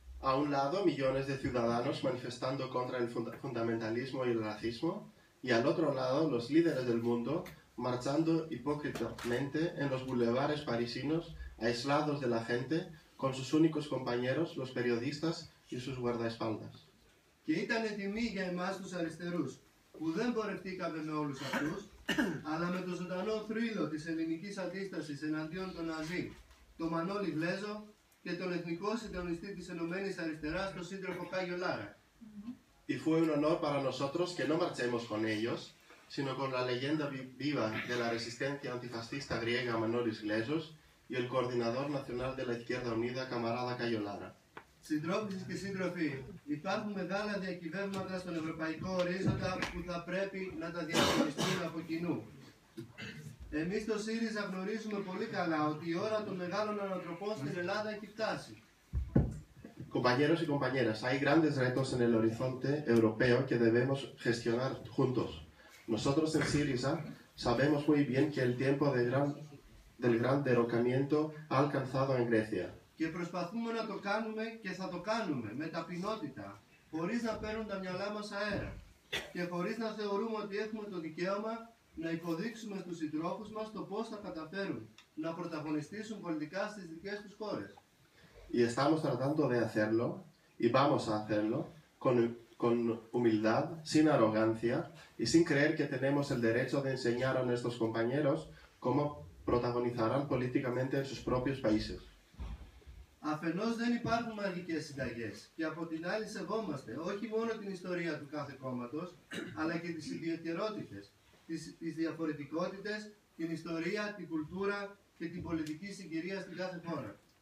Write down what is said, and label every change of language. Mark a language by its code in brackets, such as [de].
[es] A un lado, millones de ciudadanos manifestando contra el fundamentalismo y el racismo, y al otro lado, los líderes del mundo marchando hipócritamente en los bulevares parisinos, aislados de la gente, con sus únicos compañeros, los periodistas y sus guardaespaldas. [el] Και ήταν τιμή για εμάς τους αριστερούς, που δεν πορευτήκαμε με όλους αυτούς, αλλά με το ζωντανό θρύλο της ελληνικής αντίστασης εναντίον των Ναζί, τον Μανώλη Βλέζο και τον εθνικό συντονιστή της Ενωμένης Αριστεράς, τον σύντροφο Κάγιο Λάρα. [es] Y fue un honor para nosotros que no marchemos con ellos, sino con la leyenda viva de la resistencia antifascista griega Manolis Glezos y el coordinador nacional de la Izquierda Unida, camarada Cayo Lara. [el] Συντρόφισσες και σύντροφοι, υπάρχουν μεγάλα διακυβεύματα στον ευρωπαϊκό ορίζοντα που θα πρέπει να τα διαχειριστούν από κοινού. Εμείς στο ΣΥΡΙΖΑ γνωρίζουμε πολύ καλά ότι η ώρα των μεγάλων ανατροπών στην Ελλάδα έχει φτάσει. [es] Compañeros y compañeras, hay grandes retos en el horizonte europeo que debemos gestionar juntos. Nosotros en Syriza sabemos muy bien que el tiempo del gran derrocamiento ha alcanzado en Grecia. [el] Και προσπαθούμε να το κάνουμε και θα το κάνουμε με ταπεινότητα, χωρίς να παίρνουν τα μυαλά μας αέρα και χωρίς να θεωρούμε ότι έχουμε το δικαίωμα να υποδείξουμε στους συντρόφους μας το πώς θα καταφέρουν να πρωταγωνιστήσουν πολιτικά στις δικές τους χώρες. [es] Y estamos tratando de hacerlo, y vamos a hacerlo, con humildad, sin arrogancia, y sin creer que tenemos el derecho de enseñar a nuestros compañeros cómo protagonizarán políticamente en sus propios países. [el] Αφενός δεν υπάρχουν μαγικές συνταγές και από την άλλη σεβόμαστε όχι μόνο την ιστορία του κάθε κόμματος, αλλά και τις ιδιαιτερότητες, τις διαφορετικότητες, την ιστορία, την κουλτούρα και την πολιτική συγκυρία στην κάθε χώρα.